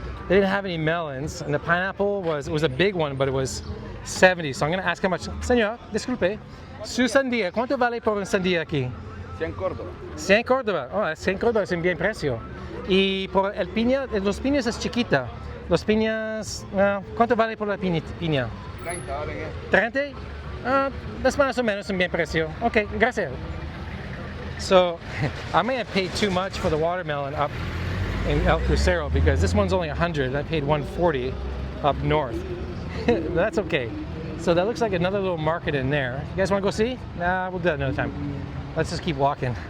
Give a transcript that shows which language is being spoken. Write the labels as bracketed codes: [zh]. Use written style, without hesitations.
[en] They didn't have any melons, and the pineapple was a big one, but it was 70. So I'm going to ask how much. [es] Señor, disculpe, su sandía, ¿cuánto vale por una sandía aquí? 100 Córdoba. 100 Córdoba. Oh, 100 Córdoba es un bien precio. Y por el piña, los piñas es chiquita. Los piñas, ¿cuánto vale por la piña? 30 valen eso. 30? [en] That's [es] más o menos un bien precio. Okay, gracias. [en] So I may have paid too much for the watermelon up in El Crucero because this one's only 100. I paid 140 up north. That's okay. So that looks like another little market in there. You guys want to go see? Nah, we'll do that another time. Let's just keep walking.